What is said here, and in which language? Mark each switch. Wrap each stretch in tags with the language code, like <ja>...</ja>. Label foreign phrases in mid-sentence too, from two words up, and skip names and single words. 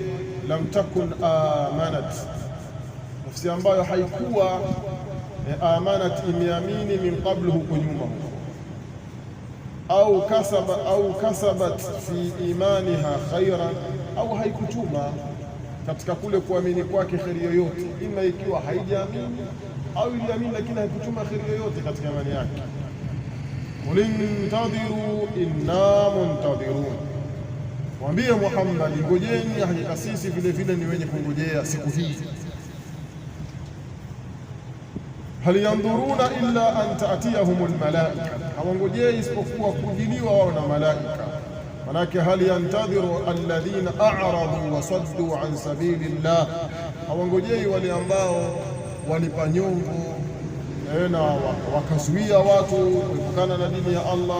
<ar>لم تكن آمنت,</ar> <sw>nafsi ambayo haikuwa amanat, imeamini</sw> <ar>من قبل,</ar> <sw>huko nyuma, au</sw> <ar>كسبت في إيمانها خيرا,</ar> <sw>au haikuchuma katika kule kuamini kwake kheri yoyote, ima ikiwa haijaamini au iliamini lakini haikuchuma kheri yoyote katika imani yake.</sw> <ar>قل انتظروا إنا منتظرون,</ar> <sw>mwambie Muhammad, ngojeni, hakika sisi vile vile ni wenye kungojea siku hii.</sw> <ar>هل ينظرون إلا أن تأتيهم الملائكة,</ar> <sw>hawangojei isipokuwa kujiliwa wao na malaika. Manake</sw> <ar>هل ينتظر الذين أعرضوا وصدوا عن سبيل الله,</ar> <sw>hawangojei wale ambao walipa nyongo na wakazuia watu kutokana na dini ya Allah.</sw>